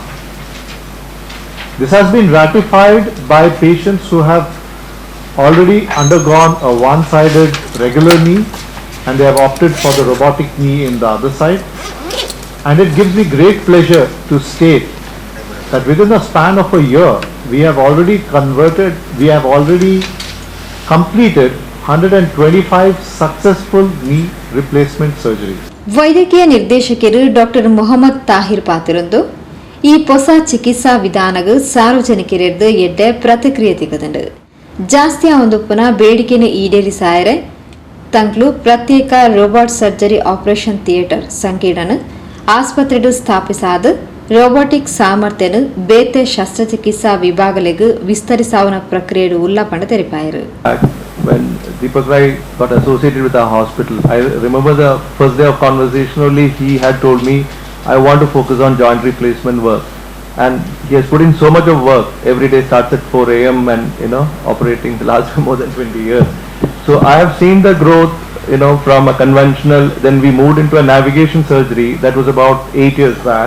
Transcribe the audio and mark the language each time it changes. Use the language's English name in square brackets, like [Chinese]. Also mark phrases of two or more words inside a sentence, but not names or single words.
[English] This has been ratified by patients who have already undergone a one-sided regular knee and they have opted for the robotic knee in the other side. And it gives me great pleasure to state that within a span of a year, we have already completed 125 successful knee replacement surgeries. [Tulu] ವೈದ್ಯಕೀಯ ನಿರ್ದೇಶಕರು ಡಾಕ್ಟರ್ ಮೊಹಮ್ಮದ್ ತಾಹಿರ್ ಪಾತಿರೊಂದು ಈ ಹೊಸ ಚಿಕಿತ್ಸಾ ವಿಧಾನಗ ಸಾರ್ವಜನಿಕರಿರ್ದು ಎಡ್ಡೆ ಪ್ರತಿಕ್ರಿಯೆ ತಿಗದಂಡು ಜಾಸ್ತಿ ಆವೊಂದುಪ್ಪುನ ಬೇಡಿಕೆನ ಈಡೇರಿಸಾಯರೆ ತಂಕ್ಲು ಪ್ರತ್ಯೇಕ [English] robot surgery operation theatre [Tulu] ಸಂಕೀರ್ಣನ ಆಸ್ಪತ್ರೆಡು ಸ್ಥಾಪಿಸಾದ ರೋಬೋಟಿಕ್ ಸಾಮರ್ಥ್ಯನ ಬೇತೆ ಶಸ್ತ್ರಚಿಕಿತ್ಸಾ ವಿಭಾಗಲೆಗ್ ವಿಸ್ತರಿಸಾವನ ಪ್ರಕ್ರಿಯೆಡು ಉಲ್ಲಪಂಡ ತೆರಿಪಾಯರು. [English] When Deepak Rai got associated with our hospital, I remember the first day of conversation only, he had told me, I want to focus on joint replacement work. And he has put in so much of work. Every day starts at 4 a.m. and, operating the last more than 20 years. So I have seen the growth, from a conventional, then we moved into a navigation surgery that was about 8 years back.